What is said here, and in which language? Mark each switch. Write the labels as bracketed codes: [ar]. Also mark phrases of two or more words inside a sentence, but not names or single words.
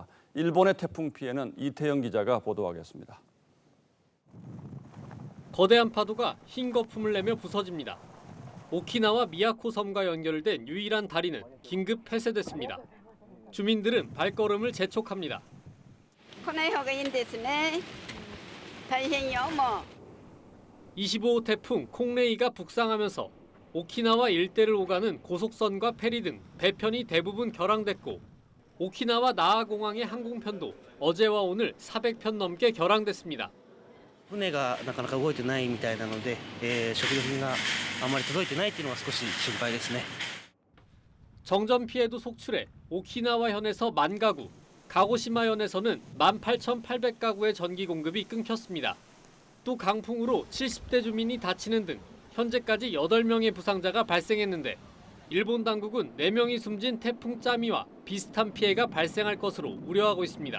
[ko] 일본의 태풍 피해는 이태영 기자가 보도하겠습니다. 거대한 파도가 흰 거품을 내며 부서집니다. 오키나와 미야코 섬과 연결된 유일한 다리는 긴급 폐쇄됐습니다. 주민들은 발걸음을 재촉합니다. [ja] 来ない方がいいんですね。大変よもう。 [ko] 25호 태풍 콩레이가 북상하면서 오키나와 일대를 오가는 고속선과 페리 등 배편이 대부분 결항됐고 오키나와 나하 공항의 항공편도 어제와 오늘 400편 넘게 결항됐습니다. [ja] 船がなかなか動いてないみたいなので、食料品があまり届いてないっていうのが少し心配ですね。 [ko] 정전 피해도 속출해 오키나와현에서 10,000가구, 가고시마현에서는 18,800가구의 전기 공급이 끊겼습니다. 또 강풍으로 70대 주민이 다치는 등 현재까지 8명의 부상자가 발생했는데 일본 당국은 4명이 숨진 태풍 짜미와 비슷한 피해가 발생할 것으로 우려하고 있습니다.